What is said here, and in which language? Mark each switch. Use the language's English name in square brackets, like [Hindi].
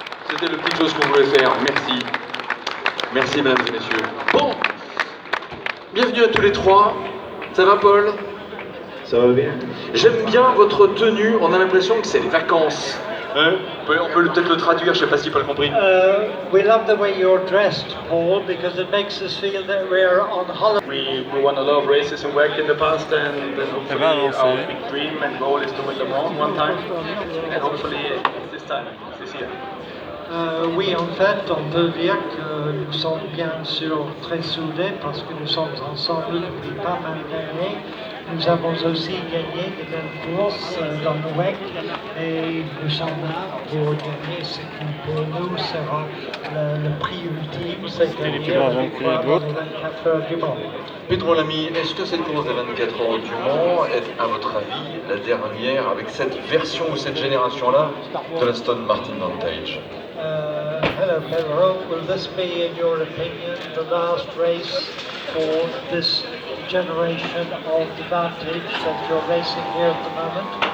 [French] C'était le petit chose qu'on voulait faire. Merci. Merci mesdames et messieurs. Bon, bienvenue à tous les trois. Ça va Paul? Ça va bien. J'aime bien votre tenue, on a l'impression que c'est les vacances. Hein? On peut peut-être le traduire, je ne sais pas si Paul a compris. [English] We love the way you're dressed, Paul, because it makes us feel that we're on holiday. We won a lot of races and work in the past, and hopefully our big dream and goal is to win Le Mans one time, and hopefully this time, this year. [French] Oui, en fait, on peut dire que nous sommes bien sûr très soudés parce que nous sommes ensemble depuis pas mal d'années. Nous avons aussi gagné des belles courses dans le WEC et nous sommes là pour gagner ce qui pour nous sera le prix ultime, c'est-à-dire dans les 24 heures du Mans. Pedro Lamy, est-ce que cette course des 24 heures du Mans est, à votre avis, la dernière avec cette version ou cette génération-là de l'Aston Martin Vantage? [English] Hello Pedro, will this be, in your opinion, the last race for this generation of the Vantage that you're racing here at the moment?